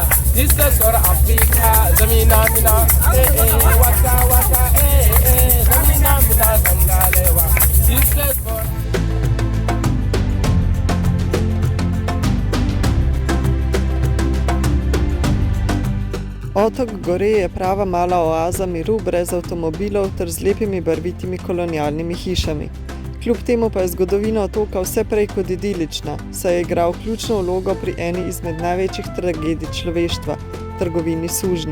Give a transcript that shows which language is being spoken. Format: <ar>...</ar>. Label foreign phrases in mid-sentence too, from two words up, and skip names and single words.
<en>This is for Africa, Zamina Mina, Waka Waka, Zamina Mina Zangalewa. This is for</en> <sl>Otok Gore je prava mala oaza miru brez avtomobilov ter z lepimi barvitimi kolonialnimi hišami. Kljub temu pa je zgodovina otoka vse prej kot idilična, saj je igral ključno vlogo pri eni izmed največjih tragedij človeštva, trgovini sužnji.</sl>